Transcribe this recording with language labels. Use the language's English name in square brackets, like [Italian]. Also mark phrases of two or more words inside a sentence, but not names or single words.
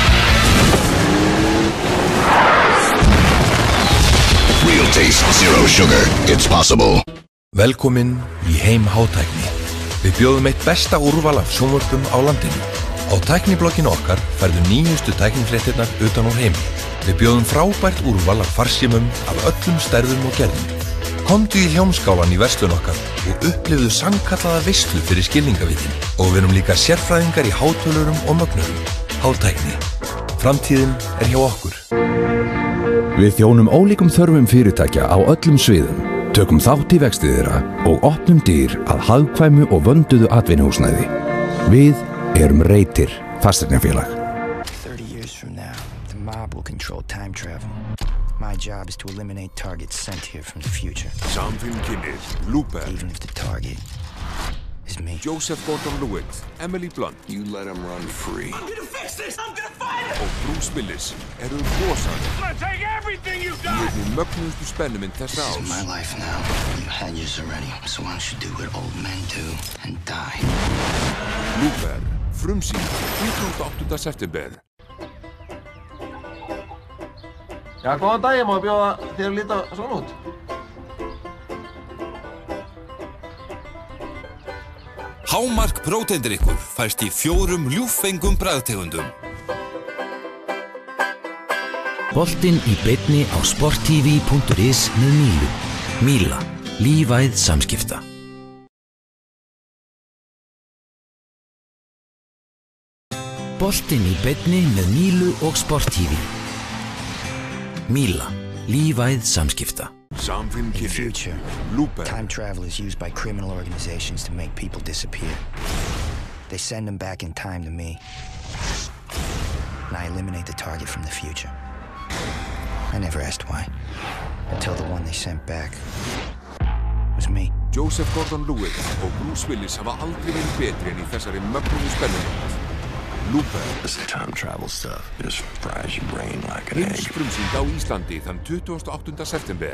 [English] Real taste, zero sugar. It's possible. [Icelandic] Velkomin í heim hátækni. Við bjóðum eitt besta úrval af sjónvörpum á landinu. Á tækniblogginu okkar færðu nýjustu tæknifréttirnar utan úr heimi. Við bjóðum frábært úrval af farsímum af öllum stærðum og gerðum. Komdu í Hljómskálan í verslun okkar og upplifðu sannkallaða veislu fyrir skilningavitin. Og við erum líka sérfræðingar í hátölurum og mögnurum. Hátækni. Framtíðin hjá okkur. Við þjónum ólíkum þörfum fyrirtækja á öllum sviðum. Tökum þátt í vexti þeirra og opnum dyr að hagkvæmu og vönduðu atvinnuhúsnæði. Við erum Reitir fasteignafélag. [English] 30 years from now, the mob will control time travel. My job is to eliminate targets sent here from the future. [Icelandic] Samfélkinnir, Looper. [English] Even if the target is me. Joseph Gordon-Levitt, Emily Blunt. You let him run free. I'm gonna fix this! I'm gonna fight it! [Icelandic] Og Bruce Willis rosalega. [English] I'm gonna take everything you've [Icelandic] Í [English] got! [Icelandic] einni mögnuðustu spennumynd þessa [English] This [Icelandic] árs. [English] is my life now. You had yours already, so why don't you do what old men do and die? [Icelandic] Looper, frumsýnd 28. september. Já, góðan daginn, má ég bjóða þér að líta svona út? Hámark próteindrykkur fæst í 4 ljúffengum bragðtegundum. Boltinn í beinni á sporttv.is með Mílu. Míla. Lífæð samskipta. Boltinn í beinni með Mílu og sporttv. Míla. Lífæð samskipta. [English] In the future, time travel is used by criminal organizations to make people disappear. They send them back in time to me. And I eliminate the target from the future. I never asked why, until the one they sent back was me. [Icelandic] Joseph Gordon-Levitt og Bruce Willis hafa aldrei verið betri en í þessari mögnuðu spennumynd. Looper. [English] This time travel stuff just fries your brain like an egg. [Icelandic] Frumsýnd á Íslandi þann 28. september.